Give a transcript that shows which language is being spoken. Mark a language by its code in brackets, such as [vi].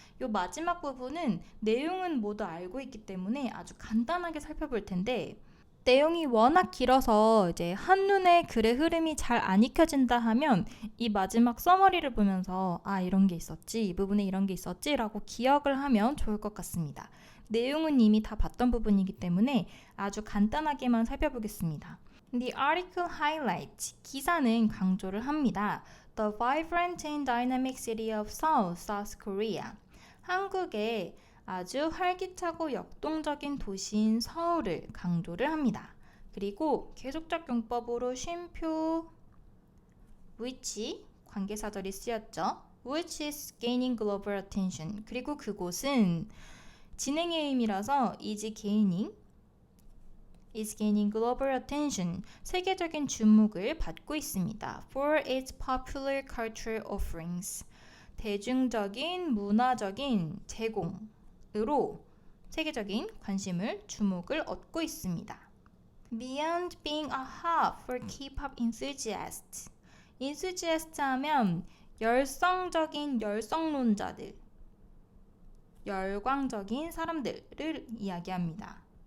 [ko] 이 마지막 부분은 내용은 모두 알고 있기 때문에 아주 간단하게 살펴볼 텐데 내용이 워낙 길어서 이제 한눈에 글의 흐름이 잘 안 익혀진다 하면 이 마지막 서머리를 보면서 아 이런 게 있었지 이 부분에 이런 게 있었지 라고 기억을 하면 좋을 것 같습니다. 내용은 이미 다 봤던 부분이기 때문에 아주 간단하게만 살펴보겠습니다. [en] The article highlights [ko] 기사는 강조를 합니다. [en] The vibrant and dynamic city of Seoul, South Korea [ko] 한국의 아주 활기차고 역동적인 도시인 서울을 강조를 합니다. 그리고 계속적 용법으로 쉼표 which 관계사절이 쓰였죠. [en] which is gaining global attention. [ko] 그리고 그곳은 진행의 의미라서 [en] is gaining global attention. [ko] 세계적인 주목을 받고 있습니다. [en] for its popular cultural offerings. [ko] 대중적인 문화적인 제공으로 세계적인 관심을 주목을 얻고 있습니다. [en] Beyond being a hub for K-pop enthusiasts. [ko] enthusiast 하면 열성적인 열성론자들, 열광적인 사람들을 이야기합니다.